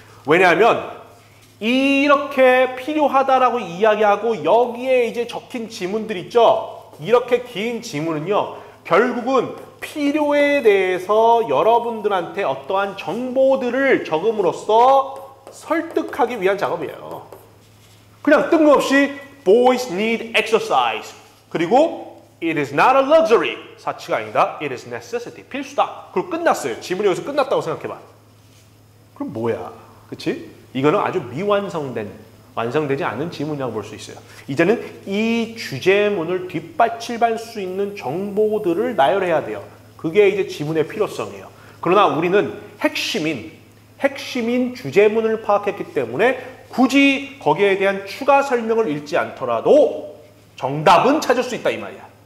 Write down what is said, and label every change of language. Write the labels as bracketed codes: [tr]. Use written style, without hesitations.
[ko] 왜냐하면 이렇게 필요하다라고 이야기하고 여기에 이제 적힌 지문들 있죠? 이렇게 긴 지문은요. 결국은 필요에 대해서 여러분들한테 어떠한 정보들을 적음으로써 설득하기 위한 작업이에요. 그냥 뜬금없이 [en] boys need exercise. 그리고 it is not a luxury. [ko] 사치가 아니다. [en] it is necessity. [ko] 필수다. 그리고 끝났어요. 지문이 여기서 끝났다고 생각해봐. 그럼 뭐야? 그치? 이거는 아주 완성되지 않은 지문이라고 볼 수 있어요. 이제는 이 주제문을 뒷받침할 수 있는 정보들을 나열해야 돼요. 그게 이제 지문의 필요성이에요. 그러나 우리는 핵심인 주제문을 파악했기 때문에 굳이 거기에 대한 추가 설명을 읽지 않더라도 정답은 찾을 수 있다 이 말이야.